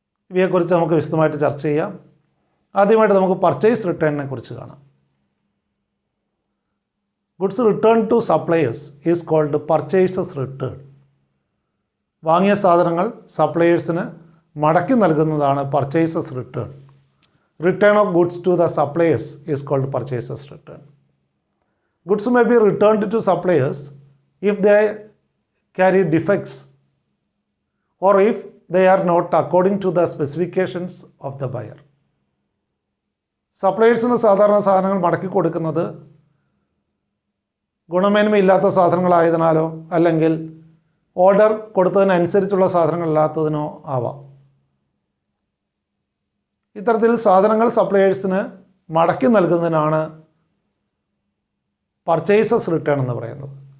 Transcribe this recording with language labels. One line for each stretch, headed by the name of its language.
Malayalam: ഇവയെക്കുറിച്ച് നമുക്ക് വിശദമായിട്ട് ചർച്ച ചെയ്യാം. ആദ്യമായിട്ട് നമുക്ക് പർച്ചേസ് റിട്ടേണിനെ കുറിച്ച് കാണാം.
English: Goods return to suppliers is called purchases return.
Malayalam: വാങ്ങിയ സാധനങ്ങൾ സപ്ലയേഴ്സിന് മടക്കി നൽകുന്നതാണ് purchases return.
English: Return of goods to the suppliers is called purchasers return. Goods may be returned to suppliers if they carry defects or if they are not according to the specifications of the buyer.
Malayalam: സപ്ലയേഴ്സിന് സാധാരണ സാധനങ്ങൾ മടക്കി കൊടുക്കുന്നത് ഗുണമേന്മയില്ലാത്ത സാധനങ്ങളായതിനാലോ അല്ലെങ്കിൽ order കൊടുത്തതിനനുസരിച്ചുള്ള സാധനങ്ങളില്ലാത്തതിനോ ആവാം. ഇത്തരത്തിൽ സാധനങ്ങൾ സപ്ലയേഴ്സിന് മടക്കി നൽകുന്നതിനാണ് പർച്ചേസസ് റിട്ടേൺ എന്ന് പറയുന്നത്.